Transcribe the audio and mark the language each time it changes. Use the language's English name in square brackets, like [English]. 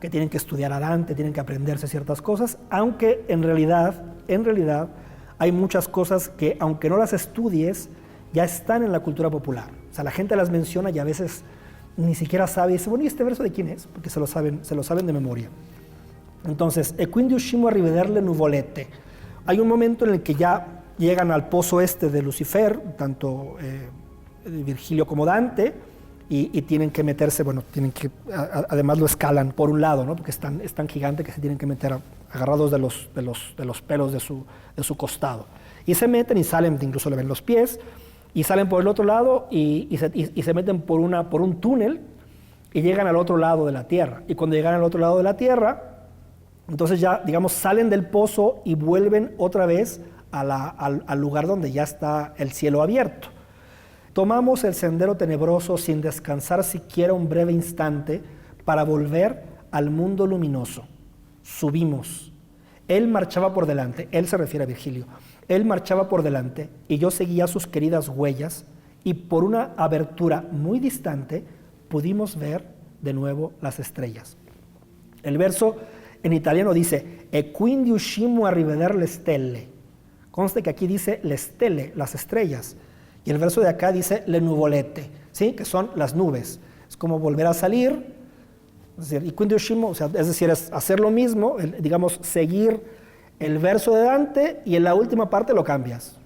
[Spanish] Que tienen que estudiar a Dante, tienen que aprenderse ciertas cosas, aunque en realidad hay muchas cosas que, aunque no las estudies, ya están en la cultura popular. O sea, la gente las menciona y a veces ni siquiera sabe, y dice, bueno, ¿y este verso de quién es? Porque se lo saben de memoria. [Italian] Entonces, e quindi uscimmo a rivederle nuvolette. [Spanish] Hay un momento en el que ya llegan al pozo este de Lucifer, tanto Virgilio como Dante, y tienen que meterse, bueno, además lo escalan por un lado, ¿no? Porque es tan gigante que se tienen que meter agarrados de los pelos de su costado. Y se meten y salen, incluso le ven los pies, y salen por el otro lado y se meten por un túnel y llegan al otro lado de la tierra. Y cuando llegan al otro lado de la tierra, entonces ya, digamos, salen del pozo y vuelven otra vez al lugar donde ya está el cielo abierto. Tomamos el sendero tenebroso sin descansar siquiera un breve instante para volver al mundo luminoso. Subimos. Él marchaba por delante, él se refiere a Virgilio, él marchaba por delante y yo seguía sus queridas huellas y por una abertura muy distante pudimos ver de nuevo las estrellas. El verso en italiano dice [Italian] e quindi uscimmo a riveder le stelle. [Spanish] Conste que aquí dice le stelle, las estrellas, y el verso de acá dice le nuvolette, ¿sí? Que son las nubes. Es como volver a salir, es decir, y [Italian] quindi uscimmo, [Spanish] o sea, es decir, es hacer lo mismo, digamos, seguir el verso de Dante y en la última parte lo cambias.